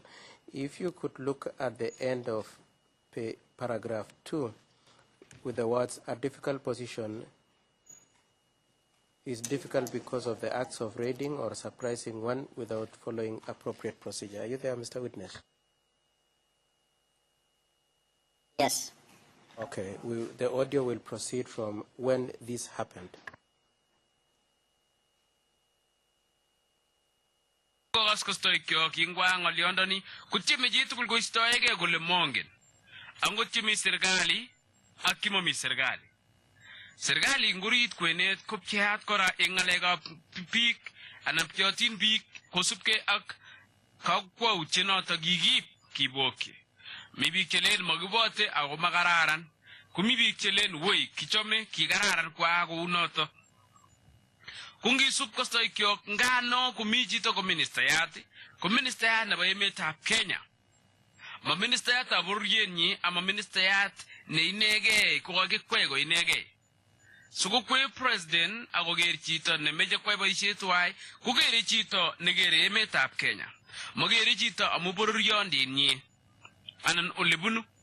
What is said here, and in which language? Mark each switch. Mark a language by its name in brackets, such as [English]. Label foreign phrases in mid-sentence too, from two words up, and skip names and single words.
[English] If you could look at the end of paragraph 2 with the words, a difficult position is difficult because of the acts of raiding or surprising one without following appropriate procedure. Are you there, Mr. Witness? Yes. Okay. The audio will proceed from when this happened. [Kalenjin] Kostoy kyo kingwa ngaliondani kuchimi jitu kulko istoyege gole mongen angochimi serikali akimo mi serikali ngurit kwenet kopcheat kora ingalega pik anaptiotin pik kosupke ak kakwa uchenota gigip kiboke mi bik chelen magibote ako makararan kumi bik chelen woi kichome kikararan kwa ako unoto kungi sup kostoy kyo ngano kumi chito ko ministayat nebo emetab Kenya ma ministayat ab boryenyi ama ministayat ne inegei ko kakikwai ko inegei suko kwe president ako ger chito ne meje kwai boisiet wai ko gere chito ne gere emetab Kenya ma gere chito amu bororyondinyi anan olebunu